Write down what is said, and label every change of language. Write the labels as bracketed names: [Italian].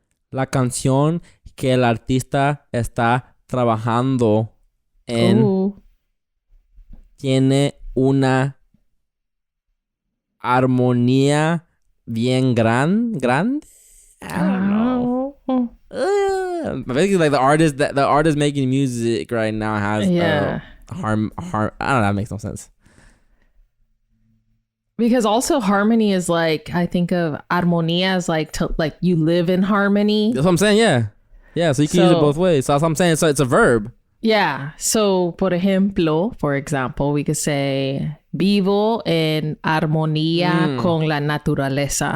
[Spanish] La canción que el artista está trabajando en tiene una armonía bien grande. [English] I don't know. Basically, like the artist making music right now has harm. I don't know. That makes no sense. Because also harmony is like, I think of armonía as like you live in harmony. That's what I'm saying. Yeah. So you can use it both ways. So that's what I'm saying. So it's a verb. Yeah. So por example, we could say [Spanish] vivo en armonía con la naturaleza.